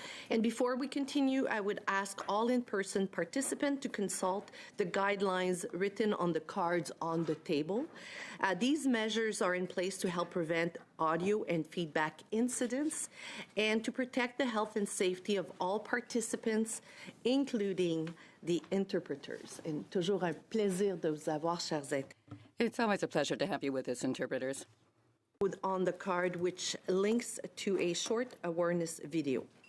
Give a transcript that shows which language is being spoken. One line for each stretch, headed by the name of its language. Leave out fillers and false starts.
English: And before we continue, I would ask all in-person participants to consult the guidelines written on the cards on the table. These measures are in place to help prevent audio and feedback incidents and to protect the health and safety of all participants, including the interpreters. And
French: toujours un plaisir de vous avoir, chers aides.
English: It's always a pleasure to have you with us, interpreters. On the card, which links to a short awareness video.